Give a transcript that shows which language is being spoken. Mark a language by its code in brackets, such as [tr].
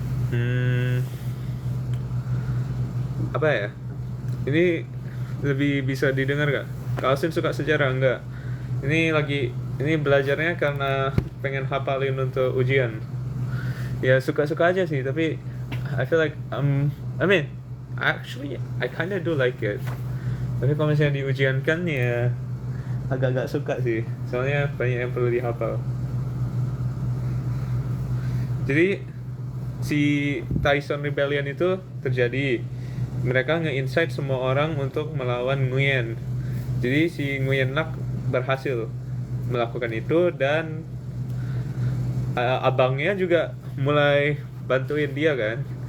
[id] Hmm, apa ya? Ini lebih bisa didengar gak? Kak Alvin suka sejarah enggak? Ini belajarnya karena pengen hafalin untuk ujian. Ya suka-suka aja sih, tapi [en] I feel like I mean actually I kinda do like it. [id] Tapi kalau misalnya diujiankan ya agak-agak suka sih. Soalnya banyak yang perlu dihafal. Jadi si Tyson Rebellion itu terjadi, mereka nge-insight semua orang untuk melawan Nguyen. Jadi si Nguyen Nak berhasil melakukan itu, dan abangnya juga mulai bantuin dia kan.